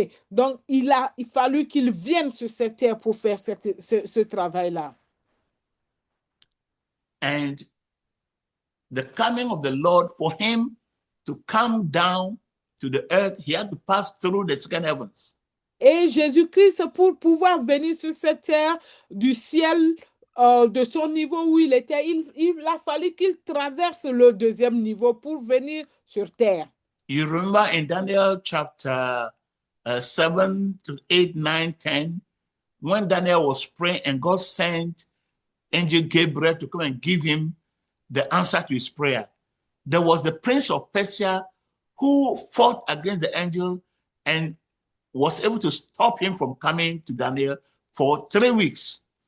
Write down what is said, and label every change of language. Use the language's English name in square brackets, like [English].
[French] Donc, il fallu qu'il vienne sur cette terre pour faire ce travail-là. [English] And the coming of the Lord, for him to come down to the earth, he had to pass through the second heavens. [French] Et Jésus-Christ, pour pouvoir venir sur cette terre du ciel, de son niveau où il était, il a fallu qu'il traverse le deuxième niveau pour venir sur terre. [English] You remember in Daniel chapter 7 to 8, 9, 10, when Daniel was praying and God sent angel Gabriel to come and give him the answer to his prayer, there was the prince of Persia who fought against the angel and was able to stop him from coming to Daniel for 3 weeks.